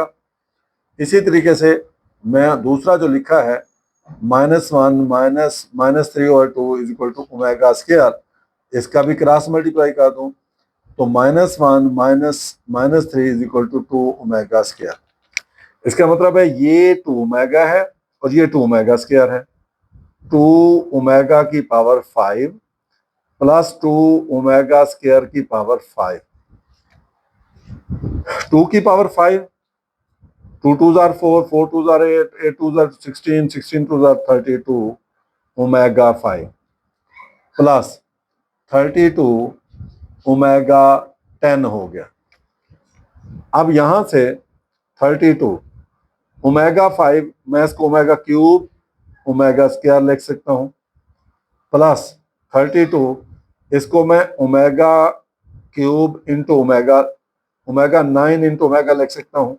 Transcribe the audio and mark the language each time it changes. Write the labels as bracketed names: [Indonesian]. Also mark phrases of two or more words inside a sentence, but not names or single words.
[Hindi] इसी तरीके से मैं दूसरा जो लिखा है -1 [English] minus 3/2 is equal to omega square, [Hindi] इसका भी [English] cross multiply [Hindi] कर दूं तो -1 [English] minus 3 is equal to 2 omega square. [Hindi] इसका मतलब है ये 2 ओमेगा है और ये 2 [English] omega square [Hindi] है। 2 ओमेगा की [English] power 5 plus 2 omega square [Hindi] की पावर 5, 2 की पावर 5, [English] 2 2s are 4, 4 2s are 8, 8 2s are 16, 16 2s are 32 omega 5 plus 32 omega 10 [Hindi] हो गया। अब यहां से 32 ओमेगा 5 मैं इसको [English] omega cube omega square [Hindi] लिख सकता हूं, प्लस 32 इसको मैं [English] omega cube into omega omega 9 into omega [Hindi] लिख सकता हूं।